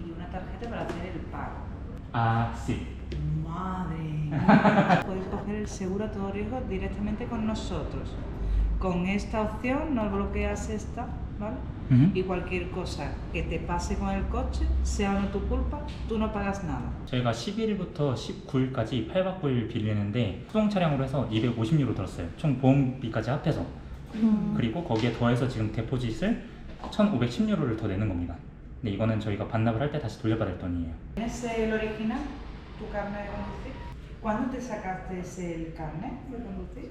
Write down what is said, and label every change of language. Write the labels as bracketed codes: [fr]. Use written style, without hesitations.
[es] y una tarjeta para hacer el pago. Sí. Madre. Puedes coger el seguro a todo riesgo directamente con nosotros. Con esta opción no bloqueas esta, ¿vale? Y cualquier cosa que te pase con el coche, sea o no tu culpa, tú no pagas nada. [ko] 저희가 11일부터 19일까지 8박 9일 빌리는데 수동 차량으로 해서 250유로 들었어요. 총 보험비까지 합해서. 그리고 거기에 더해서 지금 데포짓을 1,510유로를 더 내는 겁니다. 근데 이거는 저희가 반납을 할 때 다시 돌려받을 돈이에요. [es] ¿Tienes el original? ¿Tu carnet de conducir? ¿Cuándo te sacaste el carnet de conducir?